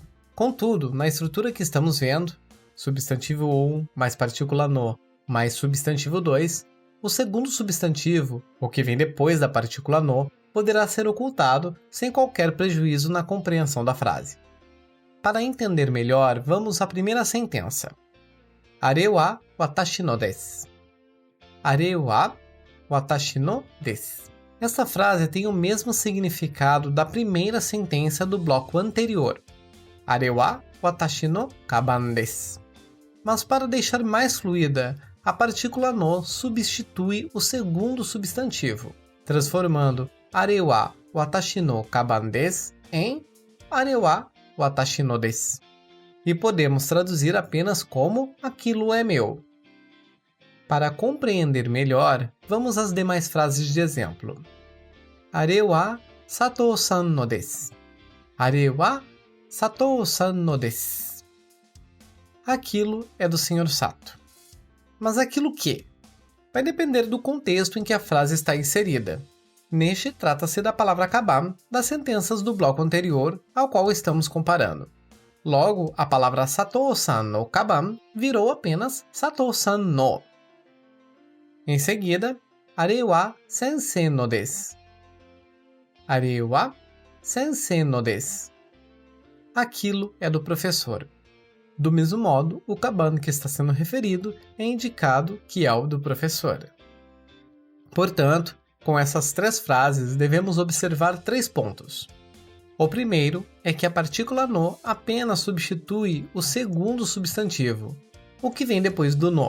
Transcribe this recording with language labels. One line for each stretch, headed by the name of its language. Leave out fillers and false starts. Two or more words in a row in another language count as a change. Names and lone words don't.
Portuguese: Contudo, na estrutura que estamos vendo, substantivo 1 mais partícula no mais substantivo 2, o segundo substantivo, o que vem depois da partícula no, poderá ser ocultado sem qualquer prejuízo na compreensão da frase. Para entender melhor, vamos à primeira sentença.
Japanese: あれは私のです. あれは私のです.
Portuguese: Esta frase tem o mesmo significado da primeira sentença do bloco anterior.
Japanese: あれは私のかばんです.
Portuguese: Mas para deixar mais fluida, a partícula no substitui o segundo substantivo, transformando
Japanese: あれは私のかばんです
Portuguese: em
Japanese: あれは私のです.
Portuguese: E podemos traduzir apenas como aquilo é meu. Para compreender melhor, vamos às demais frases de exemplo.
Japanese: あれは佐藤さんのです. あれは佐藤さんのです.
Portuguese: Aquilo é do Sr. Sato. Mas aquilo que? Vai depender do contexto em que a frase está inserida. Neste, trata-se da palavra kaban das sentenças do bloco anterior ao qual estamos comparando. Logo, a palavra
Japanese: 佐藤さんのかばん
Portuguese: virou apenas
Japanese: 佐藤さんの.
Portuguese: Em seguida,
Japanese: あれは先生のです. あれは先生のです.
Portuguese: Aquilo é do professor. Do mesmo modo, o kaban que está sendo referido é indicado que é o do professor. Portanto, com essas 3 frases, devemos observar 3 pontos. O primeiro é que a partícula no apenas substitui o segundo substantivo, o que vem depois do no.